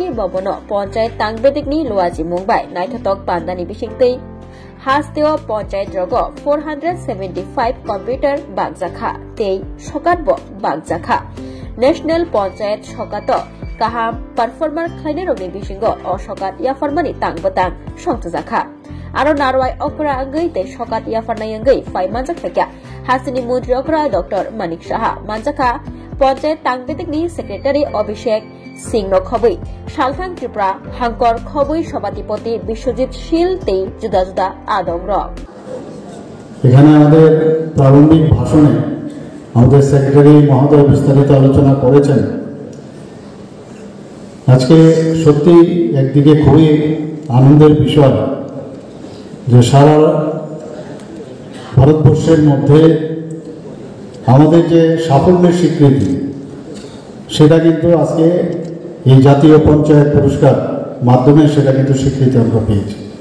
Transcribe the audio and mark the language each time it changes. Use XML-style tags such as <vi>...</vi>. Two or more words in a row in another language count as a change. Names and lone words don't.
<trp>Bobono Ponchayat Tangbetikni Luaji Mumbai Naithatok Pandani Bishingtei Hasteo Ponchayat Rogo 475 computer bagjakha tei shokatbo bagjakha National Ponchayat Shokato Kaham performer khaine rogni bisingo o shokat yafarmani tangbotang songtjakha aro narwai okra angai te shokat yafarnai angai fai manjakha hasini mantri okra Dr. Manik Shaha manjakha Ponchayat Tangbetikni Secretary Abhishek Singh Khobui Salthang Tripura Hankor Khobui Sabhatipoti Biswajit Shil tei juda juda adong rok</trp> <bn>এখানে আমাদের প্রারম্ভিক ভাষণে আমাদের সেক্রেটারি মহোদয় বিস্তারিত আলোচনা করেছেন আজকে সত্যি একদিকে খুবই আনন্দের বিষয় যে সারা ভারতবর্ষের মধ্যে আমাদের যে সাফল্যের স্বীকৃতি সেটা কিন্তু আজকে এই জাতীয় পঞ্চায়েত পুরস্কার মাধ্যমে সেটা কিন্তু স্বীকৃতি আমরা পেয়েছি</bn>